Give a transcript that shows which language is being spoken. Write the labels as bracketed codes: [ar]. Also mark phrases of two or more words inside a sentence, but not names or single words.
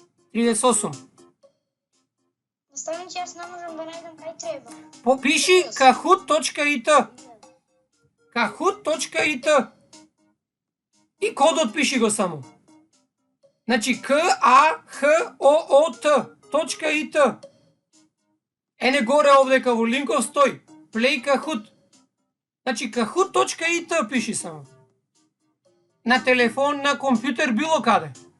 [mk] 38. Стане, че аз не можам да најдам кај треба. Попиши kahoot.it. Kahoot.it. И кодот пиши го само. Значи KAHOOT.it. Ене горе овдека во линков стои. Play Kahoot. Значи Kahoot.it пиши само. На телефон, на компјутер, било каде.